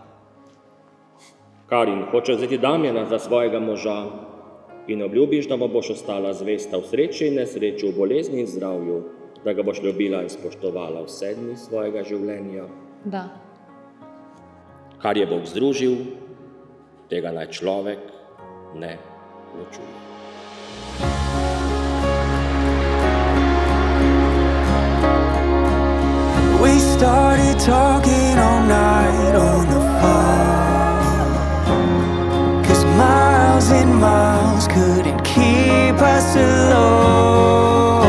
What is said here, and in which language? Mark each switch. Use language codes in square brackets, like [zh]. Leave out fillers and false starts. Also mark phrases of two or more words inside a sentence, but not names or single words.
[sl] Karin, hočeš vzeti Damjana za svojega moža in obljubiš, da mu boš ostala zvesta v sreči in nesreči, v bolezni in zdravju, da ga boš ljubila in spoštovala vse dni svojega življenja. Da. Kar je Bog združil, tega naj človek ne ločuje. [en] We started talking all night on the phone, 'cause miles and miles couldn't keep us alone.